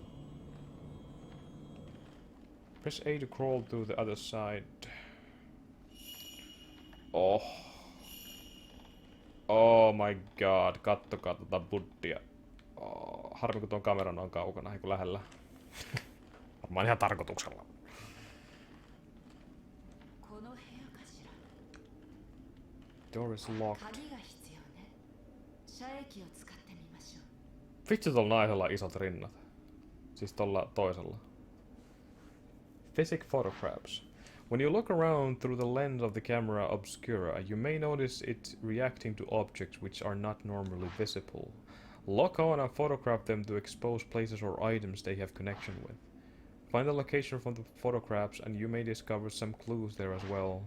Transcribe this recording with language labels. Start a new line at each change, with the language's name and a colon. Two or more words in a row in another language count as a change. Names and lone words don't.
English: Press A to crawl to the other side. Oh. Oh my god,
Finnish: kattokaa tota buddia. Oh, harmi kun tuon kameran on kaukana, ei kun lähellä. Varmaan ihan tarkoituksella.
Japanese: この部屋かしら。
English: Door is locked.
Japanese: 鍵が必要ね。遮液を使ってみましょう。
Finnish: Vitsi tuolla naisella on isot rinnat. Siis tuolla toisella.
English: Physic photographs. When you look around through the lens of the camera obscura, you may notice it reacting to objects which are not normally visible. Lock on and photograph them to expose places or items they have connection with. Find the location from the photographs and you may discover some clues there as well.